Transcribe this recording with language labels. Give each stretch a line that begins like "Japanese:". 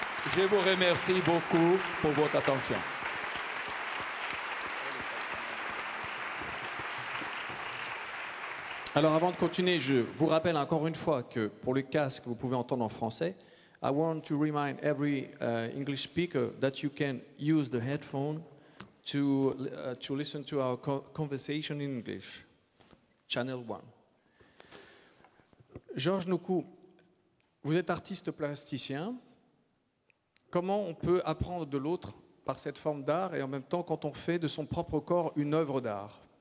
French: Je vous remercie beaucoup pour votre attention. Alors avant de continuer, je vous rappelle encore une fois que pour le casque, vous pouvez entendre en français.
English: I want to remind every English speaker that you can use the headphone to listen to our conversation in English. Channel 1.
French: Georges Noukou, vous êtes artiste plasticien. Comment on peut apprendre de l'autre par cette forme d'art et en même temps quand on fait de son propre corps une œuvre d'art?